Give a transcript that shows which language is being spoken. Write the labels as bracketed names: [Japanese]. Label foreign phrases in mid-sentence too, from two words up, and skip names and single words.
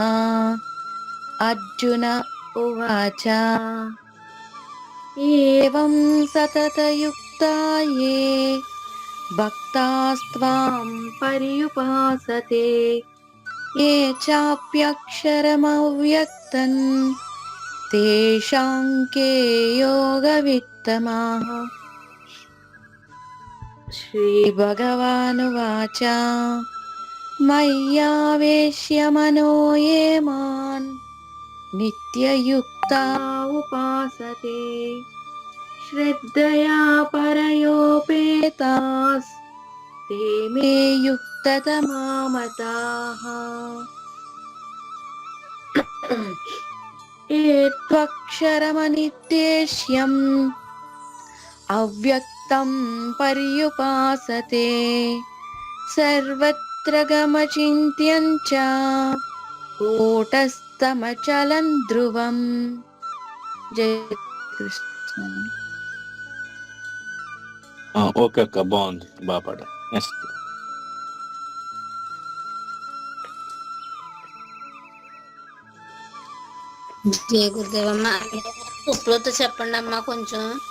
[Sanskrit] అర్జున ఉవాచ ఏవం సతతయుక్తా యే భక్తాస్త్వాం పర్యుపాసతే ఏ చాప్యక్షరమవ్యక్తం తేషాం కే యోగవిత్తమాః. శ్రీభగవానువాచ మయ్యావేశ్య మనో ఏ మాం నిత్యయుక్తా ఉపాసతే శ్రద్ధయా పరయోపేతాస్ ते मे युक्ततमा मताः त्वक्षरमनिर्देश्यम् अव्यक्तं पर्युपासते सर्वत्र गमचिन्त्यं च कूटस्थमचलं ध्रुवम् जय कृष्ण [Telugu] ఓకే అక్క, బాగుంది, బాగా పాడ. నెక్స్ట్. జయ గురుదేవమ్మ. ఉప్పులతో చెప్పండి అమ్మా కొంచెం.